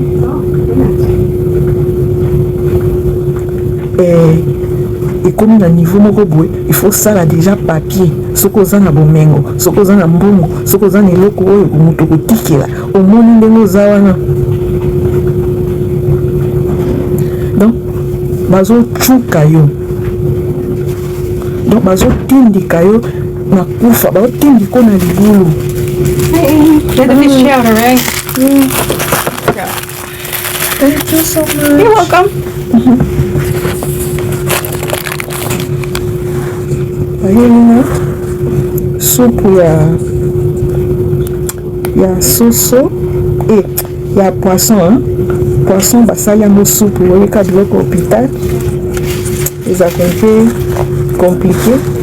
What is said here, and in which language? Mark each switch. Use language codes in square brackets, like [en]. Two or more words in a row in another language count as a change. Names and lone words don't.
[ln] ekomi na niveau moko boye [fr] il faut [ln] sala déjà papier soki oza na bomengo soki oza na mbongo soki oza na eloko oyo moto kotikela omoni ndenge oza wana donc bazocuka yo donc bazotindika yo na kufa bazotindika na libulu. [en] Get the fish out, all right? Thank you so much. You're welcome. [ln] Ayelina supu ya soso ya [fr] poisson poisson [ln] basali yango supu oyeka biloko hôpital ezaka [fr] un peu compliqué.